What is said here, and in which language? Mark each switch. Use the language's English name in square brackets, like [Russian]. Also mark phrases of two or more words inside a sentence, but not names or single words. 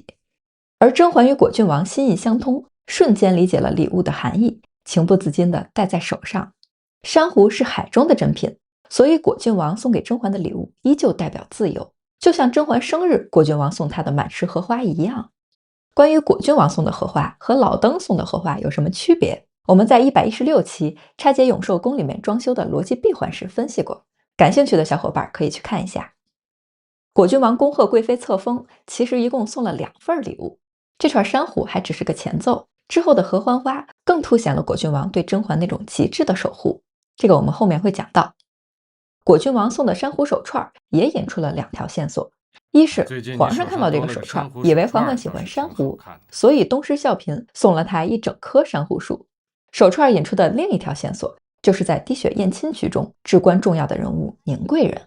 [Chinese] 而甄嬛與果郡王心意相通，瞬間理解了禮物的含義，情不自禁地戴在手上。珊瑚是海中的珍品，所以果郡王送給甄嬛的禮物依舊代表自由，就像甄嬛生日果郡王送她的满池荷花一樣。關於果郡王送的荷花和老登送的荷花有什麼區別，我們在116期拆解永壽宮裡面裝修的邏輯閉環時分析過，感興趣的小伙伴可以去看一下。果郡王恭賀貴妃冊封，其實一共送了2份禮物，這串珊瑚還只是個前奏，之後的合歡花更凸顯了果郡王對甄嬛那種極致的守護，這個我們後面會講到。果郡王送的珊瑚手串也引出了2條線索，一是皇上看到這個手串，以為嬛嬛喜歡珊瑚，所以東施效顰送了她一整棵珊瑚树。手串引出的另一條線索就是在滴血驗親局中至關重要的人物宁貴人。